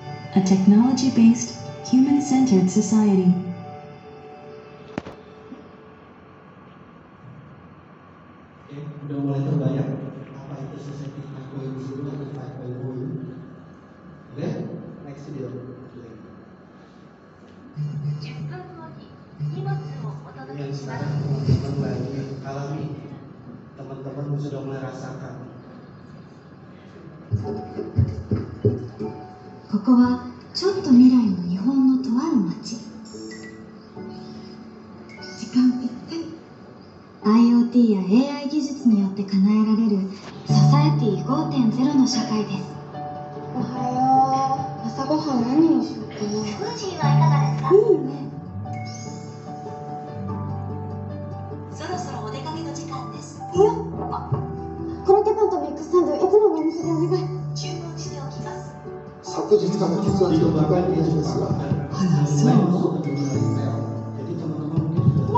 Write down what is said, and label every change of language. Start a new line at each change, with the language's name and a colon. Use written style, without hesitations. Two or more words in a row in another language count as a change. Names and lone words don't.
English: a technology-based, human-centered society.
Indonesian: Udah mulai terbayang apa itu society 5.0 atau 5.0? Oke,
English: next video.
Indonesian: Yang sekarang teman-teman lagi alami, teman-teman sudah mulai rasakan.
Japanese: ここはちょっと未来の日本のとある町。時間ぴったり。IoT や AI 技術によって叶えられるソサエティ 5.0 の社会です。おはよう。朝ごはん何にしようかな。スムージーはいかがですか？いいね。そろそろお出かけの時間です。いいよ。コロッケパンとミックスサンドいつものお店でお願い。注文しておきます。昨日から血圧が高いみたいですが。あら、そう。
Indonesian: Jadi teman-teman mungkin sudah